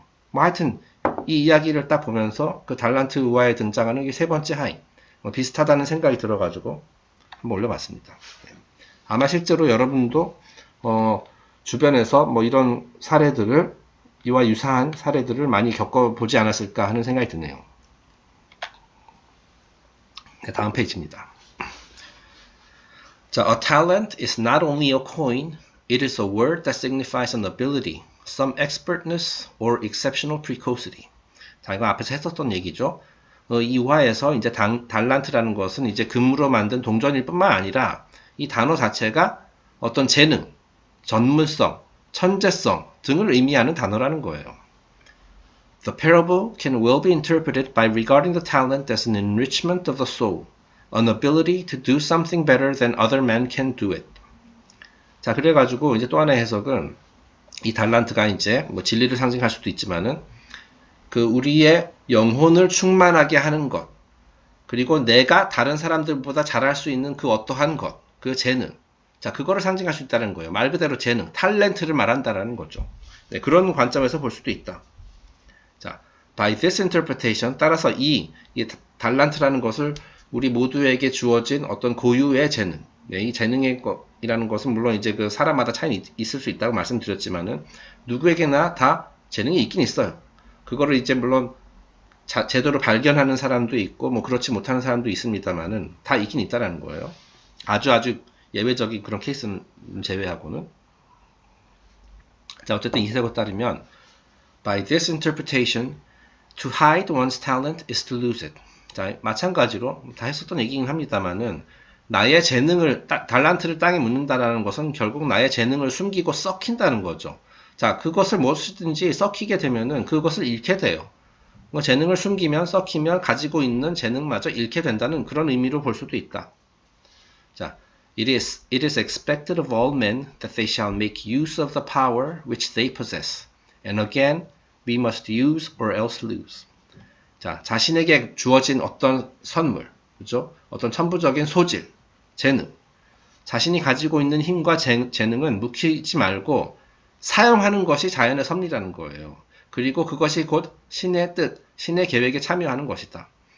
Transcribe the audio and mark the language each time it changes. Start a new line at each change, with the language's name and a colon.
Korean: 뭐 하여튼 이 이야기를 딱 보면서 그 달란트 우아에 등장하는 이 세 번째 하인 비슷하다는 생각이 들어가지고 한번 올려봤습니다. 네. 아마 실제로 여러분도 주변에서 뭐 이런 사례들을 이와 유사한 사례들을 많이 겪어보지 않았을까 하는 생각이 드네요. 네, 다음 페이지입니다.
English: 자, a talent is not only a coin, it is a word that signifies an ability, some expertness, or exceptional precocity.
Korean: 자, 이거 앞에서 했었던 얘기죠. 이 우화에서 이제 달란트라는 것은 이제 금으로 만든 동전일 뿐만 아니라 이 단어 자체가 어떤 재능, 전문성, 천재성 등을 의미하는 단어라는 거예요.
English: The parable can well be interpreted by regarding the talent as an enrichment of the soul, an ability to do something better than other men can do it.
Korean: 자, 그래가지고 이제 또 하나의 해석은 이 달란트가 이제 뭐 진리를 상징할 수도 있지만은 그 우리의 영혼을 충만하게 하는 것, 그리고 내가 다른 사람들보다 잘할 수 있는 그 어떠한 것, 그 재능. 자, 그거를 상징할 수 있다는 거예요. 말 그대로 재능, 탤런트를 말한다라는 거죠. 네, 그런 관점에서 볼 수도 있다. 자,
English: by this interpretation,
Korean: 따라서 이 달란트라는 것을 우리 모두에게 주어진 어떤 고유의 재능, 네, 이 재능이라는 것은 물론 이제 그 사람마다 차이는 있을 수 있다고 말씀드렸지만은 누구에게나 다 재능이 있긴 있어요. 그거를 이제 물론 제대로 발견하는 사람도 있고 뭐 그렇지 못하는 사람도 있습니다만은 다 있긴 있다라는 거예요. 아주 예외적인 그런 케이스는 제외하고는. 자, 어쨌든 이 해석에 따르면
English: by this interpretation, to hide one's talent is to lose it.
Korean: 자, 마찬가지로 다 했었던 얘기긴 합니다만은 나의 재능을 달란트를 땅에 묻는다라는 것은 결국 나의 재능을 숨기고 썩힌다는 거죠. 자, 그것을 무엇이든지 썩히게 되면은 그것을 잃게 돼요. 뭐 재능을 숨기면 썩히면 가지고 있는 재능마저 잃게 된다는 그런 의미로 볼 수도 있다.
English: 자, it is expected of all men that they shall make use of the power which they possess. And again, we must use or else lose.
Korean: 자, 자신에게 주어진 어떤 선물, 그죠? 어떤 천부적인 소질, 재능. 자신이 가지고 있는 힘과 재능은 묵히지 말고 사용하는 것이 자연의 섭리라는 거예요. 그리고 그것이 곧 신의 뜻, 신의 계획에 참여하는 것이다.